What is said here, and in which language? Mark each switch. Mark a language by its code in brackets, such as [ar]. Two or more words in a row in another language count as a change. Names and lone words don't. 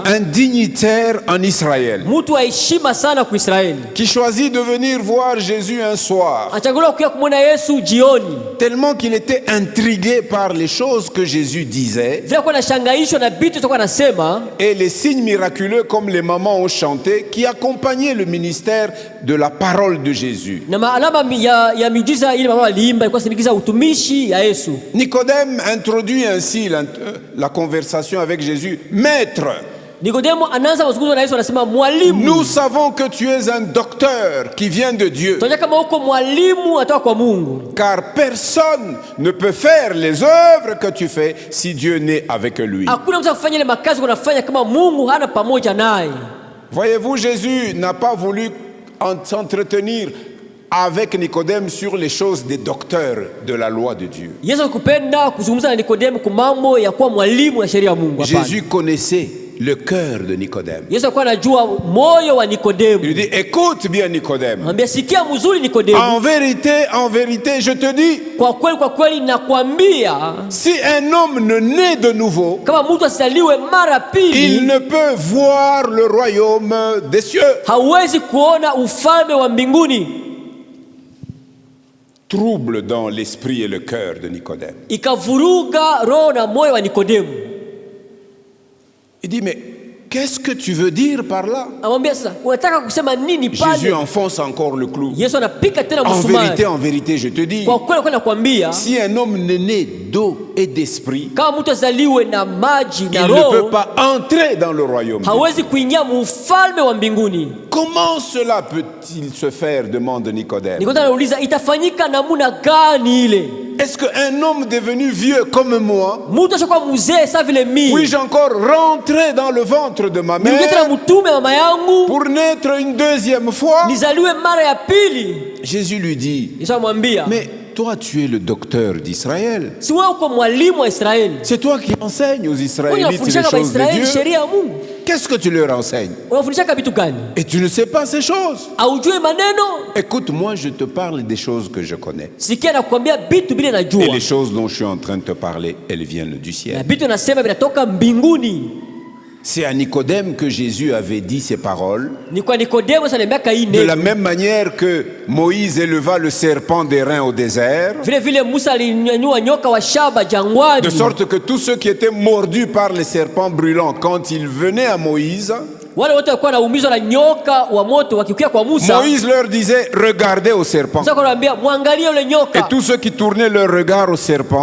[fr] un dignitaire en Israël, [sw] mtu wa heshima sana kwa Israeli. [fr] qui choisit de venir voir Jésus un soir, [sw] Achaguliwa kuja kumwona Yesu jioni. [fr] tellement qu'il était intrigué par les choses que Jésus disait [sw] Vile kwa nashangaishwa na vitu toka nasema [fr] et les signes miraculeux comme les mamans ont chanté qui accompagnaient le ministère de la parole de Jésus. [sw] na maalama ya miujiza ile mama aliimba ilikuwa sindikiza utumishi ya Yesu. [fr] Nicodème introduit ainsi la conversation avec Jésus. Maître, [sw] Nikodemo anaanza mazungumzo na Yesu, anasema mwalimu, [fr] nous savons que tu es un docteur qui vient de Dieu, [sw] tunajua kama uko mwalimu atoka kwa Mungu, [fr] car personne ne peut faire les œuvres que tu fais si Dieu n'est avec lui. [sw] hakuna mtu afanye ile makazi unafanya kama Mungu hana pamoja naye. [fr] Voyez-vous, Jésus n'a pas voulu s'entretenir avec Nicodème sur les choses des docteurs de la loi de Dieu. [sw] Yesu kupenda kuzungumza na Nikodemu kwa mambo ya kuwa mwalimu wa sheria ya Mungu. [fr] Jésus connaissait le cœur de Nicodème. [sw] Yesu alikuwa anajua moyo wa Nikodemu. [fr] Il dit, écoute bien Nicodème. [sw] Mwambie, sikia mzuri Nikodemu. [fr] En vérité, je te dis, [sw] kwa kweli nakwambia, [fr] si un homme ne naît de nouveau, [sw] kama mtu asaliwe mara pili, [fr] il ne peut voir le royaume des cieux. [sw] hawezi kuona ufalme wa mbinguni. [fr] Trouble dans l'esprit et le cœur de Nicodème. [sw] Ikavuruga roho na moyo wa Nikodemu. [fr] Il dit, mais qu'est-ce que tu veux dire par là? [sw] Amwambia, sasa unataka kusema nini pale? [fr] Jésus enfonce encore le clou. [sw] Yesu anapika tena msumari. [fr] En vérité, je te dis, [sw] kwa kweli nakwambia, [fr] si un homme n'est né d'eau et d'esprit, [sw] kama mtu azaliwe na maji na [fr] il ne [sw] roho, [fr] peut pas entrer dans le royaume. [sw] hawezi kuingia mufalme wa mbinguni. [fr] Comment cela peut-il se faire, demande Nicodème. [sw] Nikodemu anauliza, itafanyika namna gani ile? [fr] Est-ce qu'un homme devenu vieux comme moi, [sw] mtu ashakuwa mzee sawa vile mimi, [fr] puis-je encore rentrer dans le ventre de ma mère [sw] tena mtume mama yangu [fr] pour naître une deuxième fois? [sw] nizaliwe mara ya pili? [fr] Jésus lui dit, [sw] Yesu amwambia, [fr] mais toi tu es le docteur d'Israël. [sw] si wewe uko mwalimu wa Israeli, [fr] C'est toi qui enseignes aux Israélites les [sw] unafundisha kwa [fr] choses de [sw] Israeli [fr] Dieu. [sw] sheria ya Mungu. [fr] Qu'est-ce que tu leur enseignes? [sw] Unafundisha vitu gani? [fr] Et tu ne sais pas ces choses. [sw] Haujui maneno? [fr] Écoute, moi je te parle des choses que je connais. [sw] Sikia nakwambia vitu bila najua. [fr] Et les choses dont je suis en train de te parler, elles viennent du [sw] Na [fr] ciel. [sw] vitu nasema vinatoka mbinguni. [fr] C'est à Nicodème que Jésus avait dit ces paroles. [sw] Ni kwa Nikodemu sasa miaka [fr] De la 4. même manière que Moïse éleva le serpent d'airain au désert, [sw] Vile vile Musa alinyanyua nyoka wa shaba jangwani. [fr] de sorte que tous ceux qui étaient mordus par les serpents brûlants, quand ils venaient à Moïse, [sw] wale wote walikuwa naumizwa na nyoka wa moto wakikia kwa Musa. [fr] Moïse leur disait, regardez au serpent. [sw] Musa anawaambia muangalie yule [fr] Et [sw] nyoka. [fr] tous ceux qui tournaient leur regard au serpent,